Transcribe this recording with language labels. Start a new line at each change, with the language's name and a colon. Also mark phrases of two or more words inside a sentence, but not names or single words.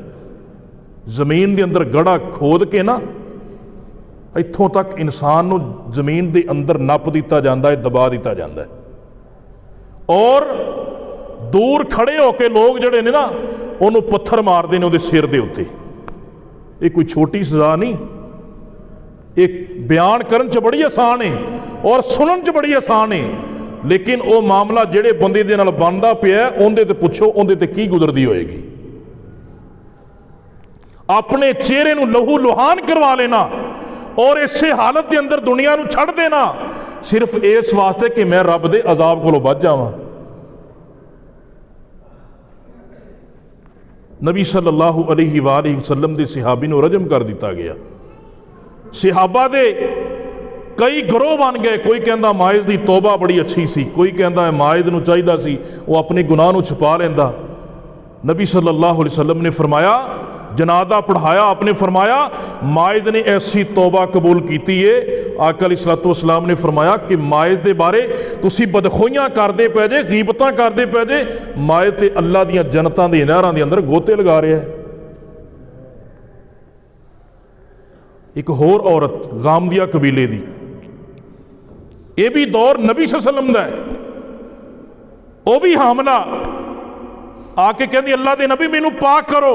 Punjabi: زمین دے اندر گڑا کھود کے نا اتھوں تک انسان نو زمین دے اندر نپ دیتا جاندہ ہے، دبا دیتا جاندہ ہے، اور دور کھڑے ہو کے لوگ جڑے نے نا انہوں پتھر مارتے ہیں وہ سر دے اتنے. یہ کوئی چھوٹی سزا نہیں. ایک بیان کرن چ بڑی آسان ہے اور سنن چ بڑی آسان ہے, لیکن وہ معاملہ جڑے بندے دے نال بندا پیا اندے تے پوچھو اندے تے کی گزردی ہوئے گی. اپنے چہرے نو لہو لہان کروا لینا اور اسی حالت دے اندر دنیا نو چھڑ دینا صرف اس واسطے کہ میں رب دے عذاب کولوں بچ جاواں. نبی
Arabic: صلی اللہ علیہ وآلہ وسلم
Punjabi: دے صحابی نو رجم کر دیتا گیا. صحابہ دے کئی گروہ بن گئے. کوئی کہندا ماعز دی توبہ بڑی اچھی سی, کوئی کہندا ماعز نو چاہیدا سی وہ اپنے گناہ نو چھپا لیندا. نبی
Arabic: صلی اللہ علیہ وسلم
Punjabi: نے فرمایا, جنازہ پڑھایا, آپ نے فرمایا ماعز نے ایسی توبہ قبول کیتی ہے. آقا
Arabic: علیہ الصلوۃ والسلام
Punjabi: نے فرمایا کہ ماعز دے بارے تسی بدخوئیاں کردے پے جے, غیبتاں کردے پے جے, ماعز تے اللہ دیاں جنتاں دے نہراں دے اندر گوتے لگا رہا ہے. ایک ہور عورت غامدیہ قبیلے دی, یہ بھی دور نبی
Arabic: صلی اللہ علیہ وسلم
Punjabi: دا ہے, وہ بھی حاملہ آ کے کہندی اللہ دے نبی مینوں پاک کرو.